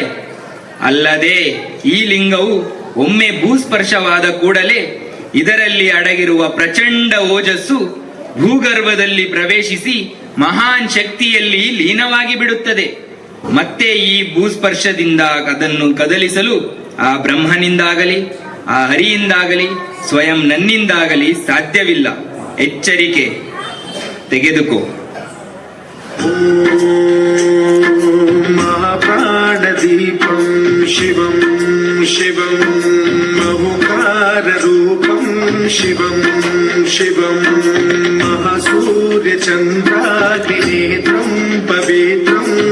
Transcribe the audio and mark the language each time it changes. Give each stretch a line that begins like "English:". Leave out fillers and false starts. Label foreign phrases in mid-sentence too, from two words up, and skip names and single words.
Kannada: ಅಲ್ಲದೆ ಈ ಲಿಂಗವು ಒಮ್ಮೆ ಭೂಸ್ಪರ್ಶವಾದ ಕೂಡಲೇ ಇದರಲ್ಲಿ ಅಡಗಿರುವ ಪ್ರಚಂಡ ಓಜಸ್ಸು ಭೂಗರ್ಭದಲ್ಲಿ ಪ್ರವೇಶಿಸಿ ಮಹಾನ್ ಶಕ್ತಿಯಲ್ಲಿ ಲೀನವಾಗಿ ಬಿಡುತ್ತದೆ. ಮತ್ತೆ ಈ ಭೂಸ್ಪರ್ಶದಿಂದ ಅದನ್ನು ಕದಲಿಸಲು ಆ ಬ್ರಹ್ಮನಿಂದಾಗಲಿ ಆ ಹರಿಯಿಂದಾಗಲಿ ಸ್ವಯಂ ನನ್ನಿಂದಾಗಲಿ ಸಾಧ್ಯವಿಲ್ಲ. ಎಚ್ಚರಿಕೆ ತೆಗೆದುಕೋ.
Sanskrit: महाप्राणदीपं शिवं शिवं बहुकाररूपं शिवं शिवं महासूर्यचन्द्राग्निनेत्रं पवित्रं